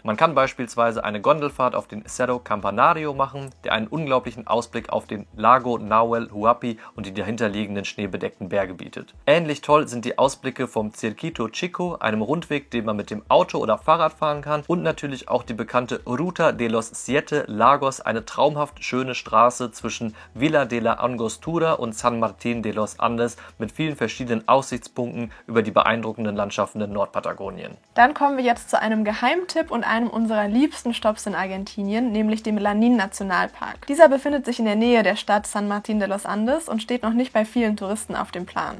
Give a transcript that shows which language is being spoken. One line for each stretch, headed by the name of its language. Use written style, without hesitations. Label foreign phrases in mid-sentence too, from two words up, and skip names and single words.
German: Man kann beispielsweise eine Gondelfahrt auf den Cerro Campanario machen, der einen unglaublichen Ausblick auf den Lago Nahuel Huapi und die dahinterliegenden schneebedeckten Berge bietet. Ähnlich toll sind die Ausblicke vom Circuito Chico, einem Rundweg, den man mit dem Auto oder Fahrrad fahren kann, und natürlich auch die bekannte Ruta de los Siete Lagos, eine traumhaft schöne Straße zwischen Villa de la Angostura und San Martín de los Andes mit vielen verschiedenen Aussichtspunkten über die beeindruckenden Landschaften in Nordpatagonien. Dann kommen wir jetzt zu einem Geheimtipp und einem unserer liebsten Stopps in Argentinien, nämlich dem Lanín-Nationalpark. Dieser befindet sich in der Nähe der Stadt San Martín de los Andes und steht noch nicht bei vielen Touristen auf dem Plan.